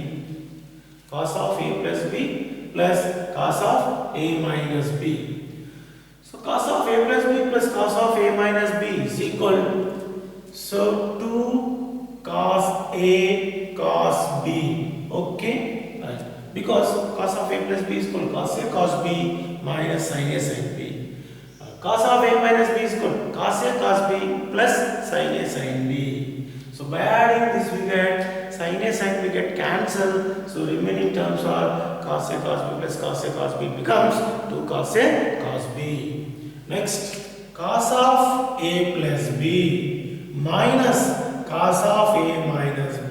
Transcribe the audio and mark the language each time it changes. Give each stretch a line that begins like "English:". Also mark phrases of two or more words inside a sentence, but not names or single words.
English: Cos of a plus b plus cos of a minus b. So cos of a plus b plus cos of a minus b is equal to 2 cos a cos b. Okay, right. Because cos of a plus b is equal to cos a cos b minus sin a sin b. Cos of a minus b is equal to cos a cos b plus sin a sin b. So by adding this we get sin a sin b get cancelled. So remaining terms are cos a cos b plus cos a cos b becomes 2 cos a cos b. Next, cos of a plus b minus cos of a minus b.